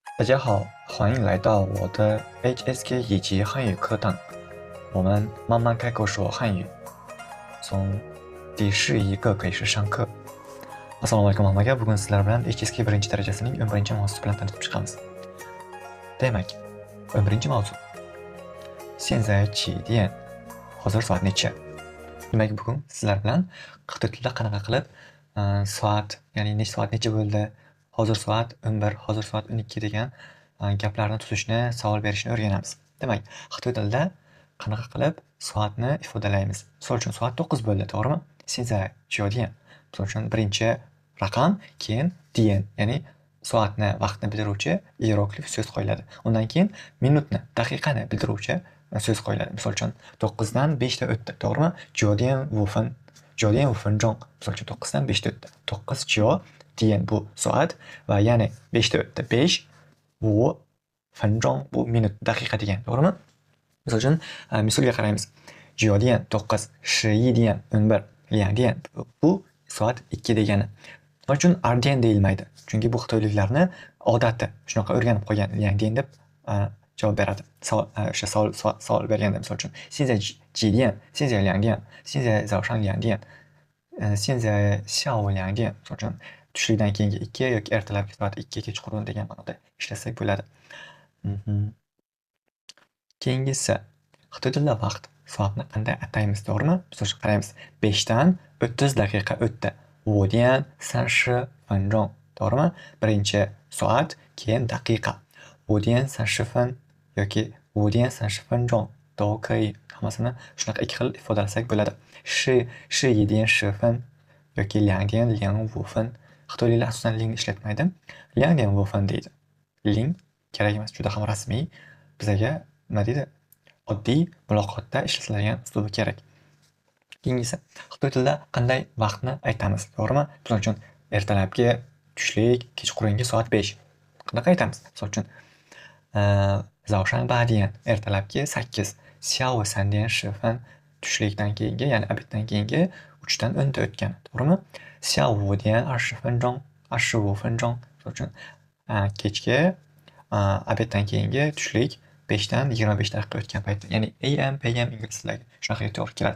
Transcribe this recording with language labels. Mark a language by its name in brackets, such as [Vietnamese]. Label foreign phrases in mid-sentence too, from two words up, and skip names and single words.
[Chinese] 大家好，欢迎来到我的 HSK 以及汉语课堂。我们慢慢开口说汉语，从第11个开始上课。 [Uzbek] Assalomu alaykum hammaga. Bugun sizlar bilan HSK birinchi darajasining 11 mavzusi bilan tanishib chiqamiz. Demak, 11 mavzu. [Chinese] 现在几点? [Uzbek] Hozir soat necha? Demak, bugun sizlar bilan xitoy tilida qanaqa qilib soat, ya'ni necha soat necha bo'ldi, hozir soat 11, hozir soat 12 degan gaplarni tuzishni, savol berishni o'rganamiz. Demak, xitoy tilida qanaqa qilib soatni ifodalaymiz? Misol uchun soat 9 bo'ldi, to'g'rimi? [Chinese] 现在几点? [Uzbek] Misol uchun birinchi raqam, keyin dian, ya'ni soatni, vaqtni bildiruvchi ieroglif so'z qo'yiladi. Undan keyin minutni, daqiqani bildiruvchi so'z qo'yiladi. Misol uchun 9 dan 5 ta o'tdi, to'g'rimi? [Chinese] 9 点5分, 9点5分钟. [Uzbek] Misol uchun 9 dan 5 ta o'tdi. 9 9 dian bu soat va ya'ni 5 ta o'tdi. 5 5 分钟 bu minut, daqiqa degan, to'g'rimi? Misol uchun misolga qaraymiz. 9 点9, 11点11, 2点 bu soat 2 degani. Nima uchun ardian deyilmaydi? Chunki bu xitoyliklarni odati shunaqa o'rganib qo'ygan. Liangdian deb javob beradi. O'sha savol berganda, misol uchun [Chinese] 现在几点? 现在2点, 现在早上2点, 现在下午2点. [Uzbek] Misol uchun tushlikdan keyingi 2 yoki ertalabki soat 2 kechqurun degan ma'noda ishlasak bo'ladi. Keyingisi, xitoy tilida vaqt, soatni qanday ataymiz, to'g'rimi? Misol uchun qaraymiz. 5 dan 30 daqiqa o'tdi. [Chinese] 5 点30分钟, [Uzbek] to'g'rimi? Birinchi soat, keyin daqiqa. [Chinese] 5 点30分 yoki 5点30分钟 都可以. [Uzbek] Hammasini shunaqa ikki xil ifodalasak bo'ladi. [Chinese] 11 点10分 yoki 2点05分. [Uzbek] Xitoyliklar asosan lingni ishlatmaydi. 2 点5分 deydi. Ling kerak emas, juda ham rasmiy. Bizga nima deydi? Oddiy muloqotda ishlatiladigan uslubi kerak. Keyingisi, xitoy tilida qanday vaqtni aytamiz, to'g'rimi? Misol uchun ertalabki, tushlik, kechqurungi soat 5. Qanaqa aytamiz? Misol uchun [Chinese] 早上8点, [Uzbek] ertalabki 8, [Chinese] 下午3点10分, [Uzbek] tushlikdan keyingi, ya'ni obeddan keyingi 3 dan 10 ta o'tgani, to'g'rimi? [Chinese] 下午5点20分钟, 25分钟. [Uzbek] Misol uchun kechki, obeddan keyingi tushlik 5 dan 25 daqiqa o'tgan paytda, ya'ni AM, PM ingliz tilidagi shunaqaga to'g'ri keladi.